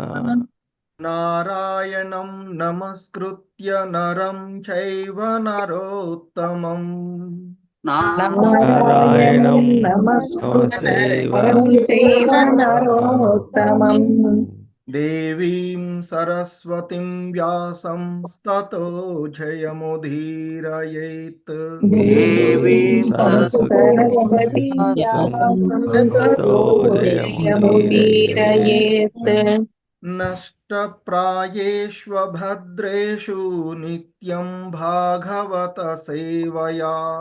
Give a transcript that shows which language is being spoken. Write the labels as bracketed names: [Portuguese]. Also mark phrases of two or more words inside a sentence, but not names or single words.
[Sanskrit] నారాయణం నమస్కృత్య నరం చైవ నరోత్తమం. నారాయణం నమస్కృత్య నరం చైవ నరోత్తమం. దేవీం సరస్వతిం వ్యాసం తతో జయముదీరయేత్. దేవీం సరస్వతి తతో జయముదీరయేత్. నష్టప్రాయేష్వభద్రేషు నిత్యం భాగవత సేవయా.